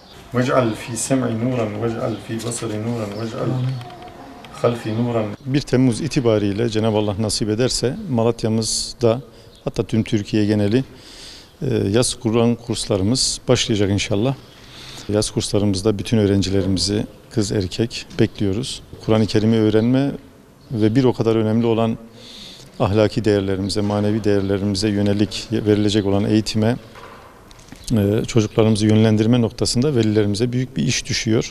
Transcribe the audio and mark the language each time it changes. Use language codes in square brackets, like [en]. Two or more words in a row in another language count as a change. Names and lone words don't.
[ar] وَاجْعَلْ فِي سَمْعِ نُورًا وَاجْعَلْ فِي بَصَرِ نُورًا وَاجْعَلْ خَلْفِ نُورًا. [tr] 1 Temmuz itibariyle Cenab-ı Allah nasip ederse Malatya'mızda, hatta tüm Türkiye geneli yaz Kur'an kurslarımız başlayacak inşallah. Yaz kurslarımızda bütün öğrencilerimizi, kız erkek bekliyoruz. Kur'an-ı Kerim'i öğrenme ve bir o kadar önemli olan ahlaki değerlerimize, manevi değerlerimize yönelik verilecek olan eğitime, çocuklarımızı yönlendirme noktasında velilerimize büyük bir iş düşüyor.